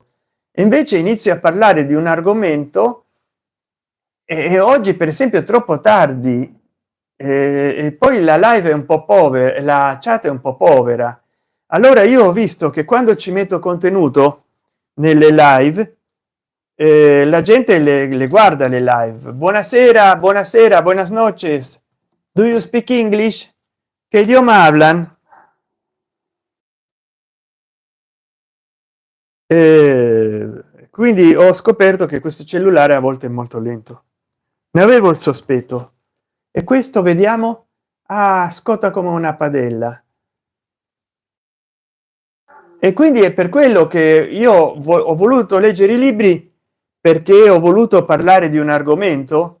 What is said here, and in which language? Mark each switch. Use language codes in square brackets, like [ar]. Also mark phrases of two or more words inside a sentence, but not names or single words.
[it] Invece inizio a parlare di un argomento e oggi per esempio è troppo tardi e poi la live è un po' povera, la chat è un po' povera. Allora io ho visto che quando ci metto contenuto nelle live la gente le guarda le live. Buonasera, buonasera, [es] buenas noches, [en] do you speak English? [es] ¿Qué idioma hablan? [it] Quindi ho scoperto che questo cellulare a volte è molto lento, ne avevo il sospetto. E questo vediamo, ah, scotta come una padella. E quindi è per quello che io ho voluto leggere i libri, perché ho voluto parlare di un argomento.